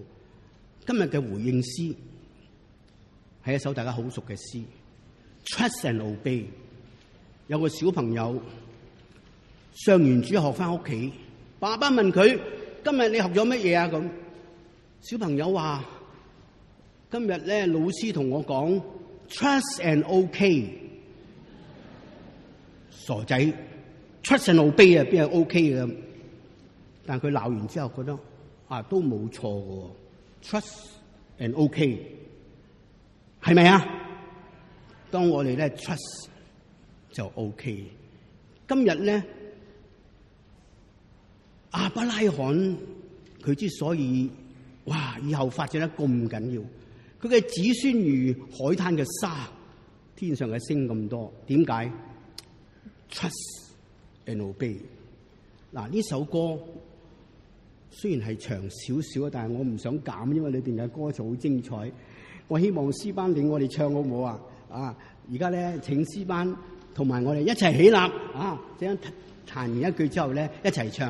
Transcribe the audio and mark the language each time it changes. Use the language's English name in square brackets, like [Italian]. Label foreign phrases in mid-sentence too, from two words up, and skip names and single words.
[Cantonese] 今日嘅回應詩係一首大家好熟嘅詩 ， Trust and Obey。有個小朋友上完主學翻屋企，爸爸問佢： 今日你學咗乜嘢啊？咁小朋友話：今日咧老師同我講 [English] trust and OK。 [Cantonese] 傻仔 [English] trust and obey [Cantonese] 啊，邊係 OK 嘅？但佢鬧完之後覺得都冇錯嘅 ， [English] trust and OK [Cantonese] 係咪啊？當我哋咧 trust 就 OK。今日咧亞伯拉罕佢之所以以後發展得咁緊要，佢嘅子孫如海灘嘅沙，天上嘅星咁多，點解？ [English] Trust and obey。 [Cantonese] 呢首歌雖然係長少少，但係我唔想減，因為裏邊嘅歌詞好精彩。我希望詩班領我哋唱好唔好啊？而家咧請詩班同埋我哋一齊起立這樣彈完一句之後咧一齊唱。